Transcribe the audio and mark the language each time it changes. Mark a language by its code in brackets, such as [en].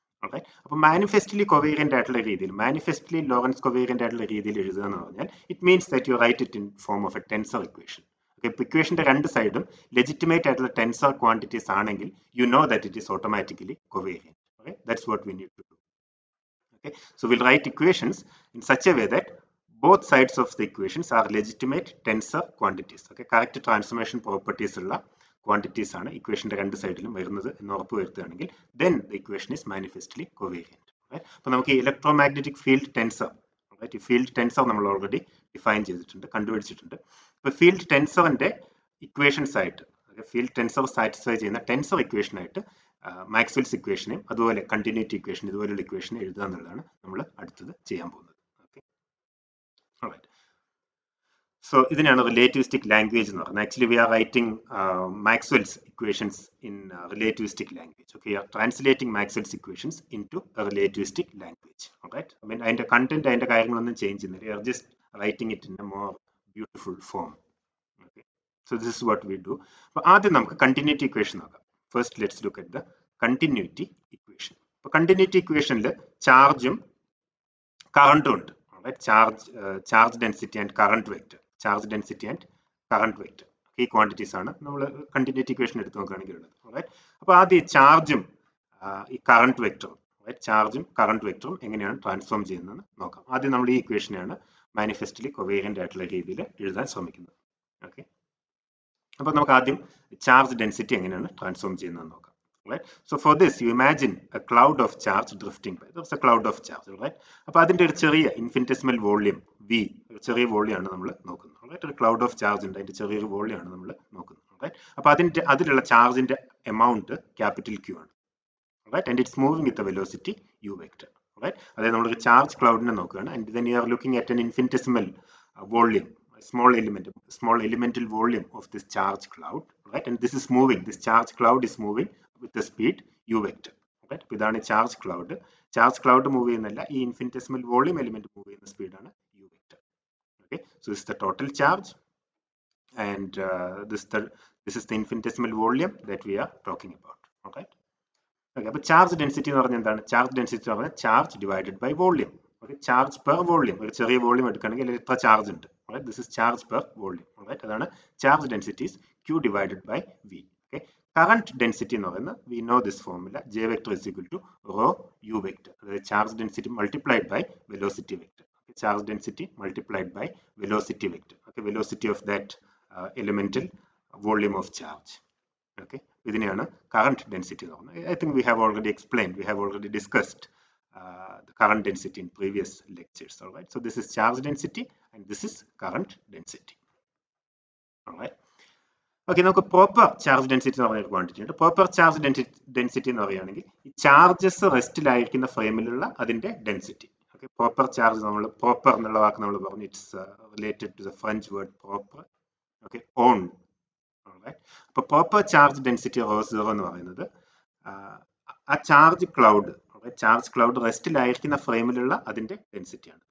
[ml] Okay, അപ്പൊ മാനിഫെസ്റ്റ്ലി കൊവേരിയന്റ് ആയിട്ടുള്ള രീതിയിൽ, മാനിഫെസ്റ്റ്ലി ലോറൻസ് കൊവേരിയന്റ് ആയിട്ടുള്ള രീതിയിൽ എഴുതുക എന്ന് പറഞ്ഞാൽ [en] It means that you write it in form of a tensor equation. [ml] Okay, ഇപ്പൊ ഇക്വേഷന്റെ രണ്ട് സൈഡും ലെജിറ്റിമേറ്റ് ആയിട്ടുള്ള ടെൻസർ ക്വാണ്ടിറ്റീസ് ആണെങ്കിൽ [en] You know that it is automatically covariant. Okay, that's what we need to do. Okay, so we'll write equations in such a way that both sides of the equations are legitimate tensor quantities. Okay, correct transformation properties ഉള്ള quantities [ml] ആണ് ഇക്വേഷന്റെ രണ്ട് സൈഡിലും വരുന്നത് എന്ന് ഉറപ്പുവരുത്തുകയാണെങ്കിൽ [en] then the equation is manifestly covariant. [ml] അപ്പോൾ നമുക്ക് electromagnetic field tensor, ഈ ഫീൽഡ് ടെൻസർ നമ്മൾ ഓൾറെഡി ഡിഫൈൻ ചെയ്തിട്ടുണ്ട്, കണ്ടുപിടിച്ചിട്ടുണ്ട്. അപ്പോൾ ഫീൽഡ് ടെൻസറിന്റെ ഇക്വേഷൻസ് ആയിട്ട്, ഫീൽഡ് ടെൻസർ സാറ്റിസ്ഫൈ ചെയ്യുന്ന ടെൻസർ ഇക്വേഷൻ ആയിട്ട് മാക്സ്വെൽസ് ഇക്വേഷനെയും അതുപോലെ കണ്ടിന്യൂറ്റി ഇക്വേഷൻ, ഇതുപോലുള്ള ഇക്വേഷനെ എഴുതുക എന്നുള്ളതാണ് നമ്മൾ അടുത്തത് ചെയ്യാൻ പോകുന്നത്. Okay, alright. സോ ഇതിനാണ് റിലേറ്റിവിസ്റ്റിക് ലാംഗ്വേജ് എന്ന് പറയുന്നത്. [en] Actually we are writing Maxwell's equations in relativistic language. Okay, we are translating Maxwell's equations into relativistic language. Alright, I mean [ml] അതിന്റെ കണ്ടന്റ്, അതിന്റെ കാര്യങ്ങളൊന്നും ചേഞ്ച് ചെയ്യുന്നില്ല. [en] We are just writing it in a more beautiful form. Okay, so this is what we do. [ml] അപ്പോൾ ആദ്യം നമുക്ക് continuity equation നോക്കാം. [en] First, let's look at the continuity equation. [ml] അപ്പോൾ continuity equationൽ ചാർജും കറണ്ടും ഉണ്ട്. Charge density and current vector, charge density and current vector, ഈ quantities ആണ് നമ്മൾ കണ്ടിന്യൂറ്റി ഇക്വേഷൻ എടുത്ത് നോക്കുകയാണെങ്കിൽ ഉള്ളത്. അപ്പോൾ ആദ്യം ചാർജും ഈ കറണ്ട് വെക്ടറും, ചാർജും കറണ്ട് വെക്ടറും എങ്ങനെയാണ് ട്രാൻസ്ഫോം ചെയ്യുന്നത് നോക്കാം. ആദ്യം നമ്മൾ ഈ ഇക്വേഷനെയാണ് മാനിഫെസ്റ്റ്ലി കൊവേരിയന്റ് ആയിട്ടുള്ള രീതിയിൽ എഴുതാൻ ശ്രമിക്കുന്നത്. ഓക്കെ, അപ്പോൾ നമുക്ക് ആദ്യം ചാർജ് ഡെൻസിറ്റി എങ്ങനെയാണ് ട്രാൻസ്ഫോം ചെയ്യുന്നത് നോക്കാം. [en] Right? So for this, you imagine a cloud of charge drifting by. There's a cloud of charge, right? [ml] അപ്പോൾ അതിന്റെ ഒരു ചെറിയ ഇൻഫിനിറ്റസിമൽ വോള്യൂം V, ഒരു ചെറിയ വോള്യൂം ആണ് നമ്മൾ നോക്കുന്നത്. Right? ഒരു ക്ലൗഡ് ഓഫ് ചാർജ് ഉണ്ട്, അതിന്റെ ചെറിയൊരു വോള്യൂം ആണ് നമ്മൾ നോക്കുന്നത്. [en] Right? [ml] അപ്പോൾ അതിലുള്ള ചാർജിന്റെ എമൗണ്ട് ക്യാപിറ്റൽ Q ആണ്. [en] Right? And it's moving with the velocity U vector. Right? [ml] അതായത് നമ്മളൊരു ചാർജ് ക്ലൗഡിനെ നോക്കുകയാണ്, [en] and then you are looking at an infinitesimal volume, a small elemental volume of this charge cloud, right? And this is moving, this charge cloud is moving with the speed U vector. Right? [ml] ഇതാണ് charge cloud move ചെയ്യുന്നല്ല, ഈ ഇൻഫിനിറ്റസിമൽ volume element move ചെയ്യുന്ന സ്പീഡാണ് U vector. [en] Okay? So this is the total charge, and this is the infinitesimal volume that we are talking about. Okay? [ml] Okay, അപ്പോൾ charge density എന്ന് പറഞ്ഞാൽ എന്താണ്? Charge density എന്ന് പറഞ്ഞാൽ charge divided by volume. Okay, charge per volume. ഒരു ചെറിയ volume എടുക്കുകയാണെങ്കിൽ അതിൽ എത്ര ചാർജ് ഉണ്ട്? This is charge per volume. അതാണ് charge densities Q divided by V. [en] Okay, current density എന്ന് പറയുന്നത് we know this formula, J vector is equal to rho U vector. അതായത് charge density multiplied by velocity vector. Charge density multiplied by velocity vector. Okay, velocity of that elemental volume of charge. Okay, ഇതിനെയാണ് current density എന്ന് പറയുന്നത്. I think we have already discussed the current density in previous lectures. All right, so this is charge density and this is current density. [ml] All right, okay, നമുക്ക് proper charge density എന്ന് പറയുന്ന quantity ഉണ്ട്. proper charge density എന്ന് പറയുകയാണെങ്കിൽ ഈ charges റെസ്റ്റിലായിരിക്കുന്ന ഫ്രെയിമിലുള്ള അതിന്റെ density. Okay, proper charge, നമ്മൾ proper എന്നുള്ള വാക്ക് നമ്മൾ പറഞ്ഞു, [en] It's related to the French word proper. [ml] Okay, on. അപ്പോൾ പ്രോപ്പർ ചാർജ് ഡെൻസിറ്റി ρ0 എന്ന് പറയുന്നത് ആ ചാർജ് ക്ലൗഡ് റെസ്റ്റിലായിരിക്കുന്ന ഫ്രെയിമിലുള്ള അതിന്റെ ഡെൻസിറ്റിയാണ്.